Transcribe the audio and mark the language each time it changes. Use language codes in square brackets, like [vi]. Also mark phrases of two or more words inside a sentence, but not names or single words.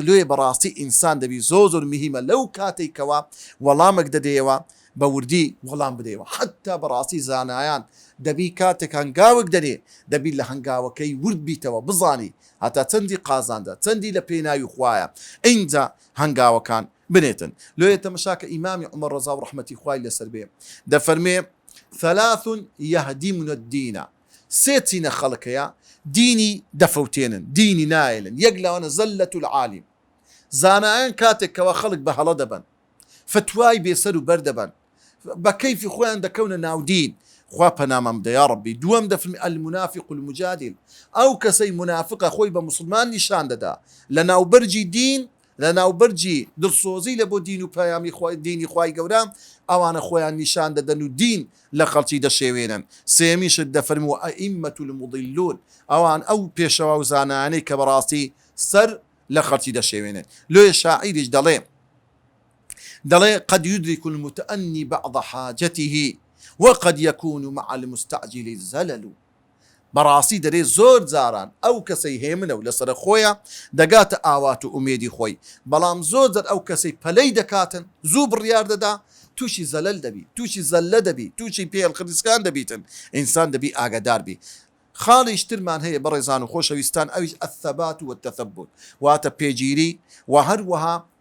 [ckb] لێ بەڕاستی ئینسان دەبی زۆر میهمە لەو کاتێکەوە وەڵامێک دەدەیەوە بە وردی وەڵام بدەیەوە حتا بەڕاستی زانایان دەبی کاتێک هەنگاوێک دەرێ دەبی لە هەنگاوەکەی ورد بیتەوە بزانی هەتا چەندی قازاندا چەندی لە پێناوی خوایە ئینجا هەنگاوەکان بنێتن لێ تەمەشاکە ئیمامی عومەر ڕەزا و ڕەحمەتی خوای لەسەر بێ دەفەرمێ [ar] ثلاث يهدمن الدين [ckb] سێچینە خەڵکەیە دینی دەفەوتێنن دینی نایلن یەک لەوانە [ar] زەلەت العالم [ckb] زانایان کاتێکەوە خەڵک بە هەڵە دەبن فتوای بێسەر و بەردەبن بە کەیفی خۆیان دەکەونە ناودین خوا پەنامەم بدە یا ڕەبی دووەم دەفەرمێ [ar] المنافق المجادل [ckb] ئەو کەسەی منافقە خۆی بە موسڵمان نیشان دەدا لە ناوبەرجی دین لە ناوبەرجی دڵسۆزی لە بۆ دین و پەیامی دینی خوای گەورە ئەوانە خۆیان نیشان دەدەن و دین لە خەڵکی دەشێوێنن سێمیشت دەفەرمێ [ar] ئەئیمەة المضلون [ckb] ئەوان ئەو پێشەوا و زانانەی کە بەڕاستی سەر لە خەڵکی دەشێوێنن لێ شاعیریش دەڵێ [ar] قد يدرك المتأني بعض حاجته وقد يكون مع المستعجل الزلل [ckb] بەڕاستی دەرێ زۆر جاران ئەو کەسەی هێمنە و لەسەر خۆیە دەگاتە ئاوات و ئومێدی خۆی بەڵام زۆر جار ئەو کەسەی پەلەی دەکاتن زوو بڕیار دەدا تووشی زەلەل دەبی تووشی زەلە دەبی تووشی پێڵ خریسکان دەبیتن ئینسان دەبی ئاگادار بی خاڵیش ترمان هەیە بەڕێزان و خۆشەویستان ئەویش [ar] الثبات والتثبت [ckb] واتە پێگیری و هەروەها